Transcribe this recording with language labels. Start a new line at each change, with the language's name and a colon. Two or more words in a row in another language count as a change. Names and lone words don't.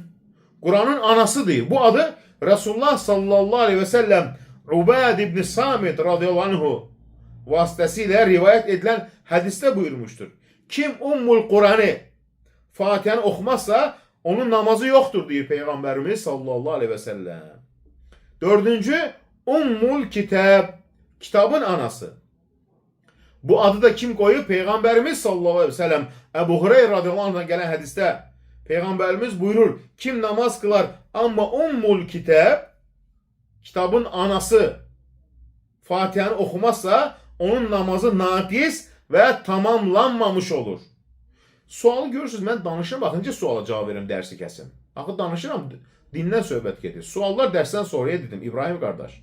Azerbaijani: Quranın anasıdır. Bu adı Resulullah
Arabic: صلى الله عليه وسلم
Azerbaijani: Ubad ibn Samit
Arabic: رضي الله عنه
Azerbaijani: vasitəsilə rivayət edilən hədisdə buyurmuşdur. Kim Ummul Qur'anı Fatihəni oxumazsa onun namazı yoxdur deyir Peyğəmbərimiz
Arabic: صلى الله عليه وسلم.
Azerbaijani: Dördüncü Ummul Kitab.
Turkish: Kitabın anası. Bu adı da kim koyuyor? Peyğəmbərimiz
Arabic: صلى الله عليه وسلم.
Turkish: Ebu Hureyre
Arabic: رضي الله عنه'dan
Turkish: gelen hadiste Peyğəmbərimiz buyurur. Kim namaz kılar ama Ummul Kitab, kitabın anası Fatiha'nı okumazsa onun namazı naqis ve tamamlanmamış olur.
Azerbaijani: Sualı görürsünüz, mən danışıram, baxınca suala cavab verim, dərsi kəsim. Axı danışıram, dindən söhbət gedir. Suallar dərsdən sonraya dedim, İbrahim qardaş.